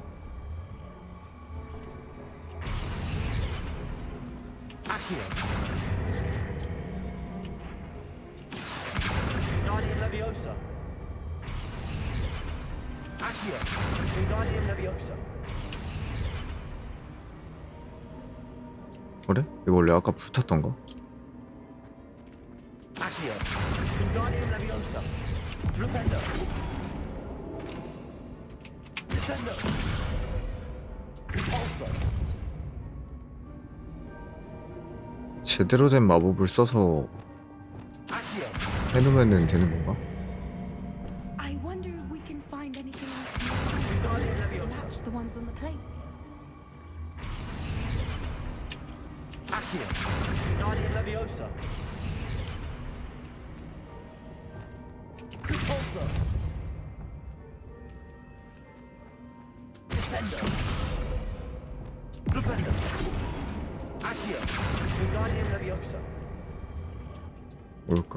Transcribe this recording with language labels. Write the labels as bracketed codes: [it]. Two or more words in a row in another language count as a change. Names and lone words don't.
[la] Accio. Wingardium Leviosa. Accio. Wingardium Leviosa. [ko] 그래? 이거 원래 아까 불탔던가? [la] Accio. Wingardium Leviosa. Flipendo. Descendo. Repulsor. [ko] 제대로 된 마법을 써서 [la] Accio. [ko] 해놓으면 되는 건가? [en] I wonder if we can find anything else [la] Wingardium [en] to [la] Leviosa. [en] match the ones on the plates. [la] Accio. Wingardium Leviosa. Repulsor. Descendo. Flipendo. [ko] 뭘까?